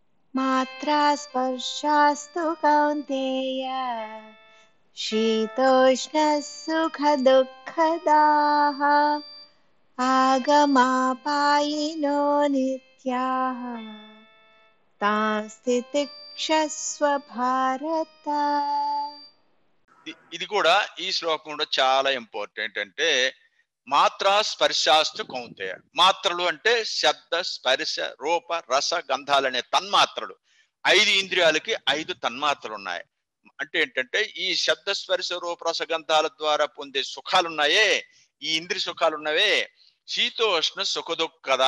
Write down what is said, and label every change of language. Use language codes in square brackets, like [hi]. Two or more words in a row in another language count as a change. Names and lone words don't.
[sa] मात्रा स्पर्शास्तु कौन्तेय शीतोष्णः सुखदुःखदाः आगमापायिनो नित्याः तांस्ति तिक्षस्व भारत. [te] ఇది కూడా ఈ శ్లోకంలో చాలా ఇంపార్టెంట్. [sa] అంటే మాత్రా స్పర్శాస్తు కౌంతేయ. [te] మాత్రలు అంటే శబ్ద స్పర్శ రూప రస గంధాలనే తన్మాత్రలు. 5 ఇంద్రియాలకి 5 తన్మాత్రలు ఉన్నాయి. అంటే ఏంటంటే ఈ శబ్ద స్పర్శ రూప రస గంధాల ద్వారా పొందే సుఖాలున్నాయే, ఈ ఇంద్రియ సుఖాలున్నవే [sa] శీతోష్ణ సుఖదుఃఖదా.